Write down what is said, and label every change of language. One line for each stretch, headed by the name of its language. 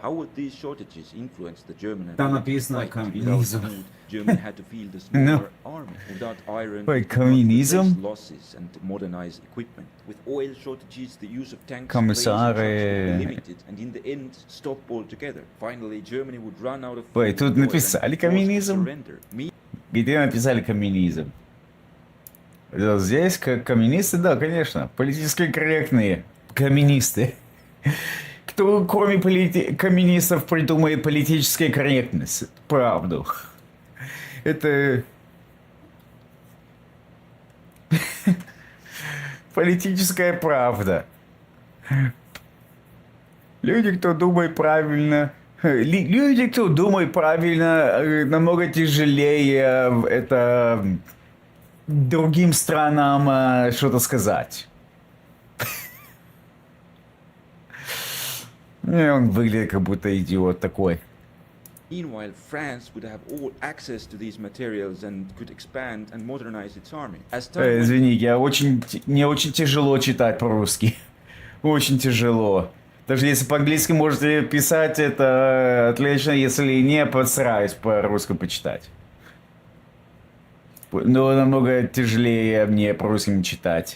English: How would these shortages influence the German ability to fight? Without food, Germany had to field a smaller army. Without iron, it could not replace losses and modernize equipment. With oil shortages, the use of tanks, planes, and trucks would be limited and in the end stop altogether. Finally, Germany would run out of food.
Russian: Ой, тут написали коммунизм. Где написали коммунизм? Здесь как коммунисты, да, конечно. Политически корректные коммунисты. Кто, кроме коммунистов, придумает политическую корректность? Правду. Это... Политическая правда. Люди, кто думает правильно... Люди, кто думает правильно, намного тяжелее это другим странам что-то сказать. Он выглядит как будто идиот такой.
English: Meanwhile, France would have all access to these materials and could expand and modernize its army.
Russian: Извини, мне очень тяжело читать по-русски. Очень тяжело. Даже если по-английски можете писать, это отлично, если не, постараюсь по-русски почитать. Но намного тяжелее мне по-русски читать.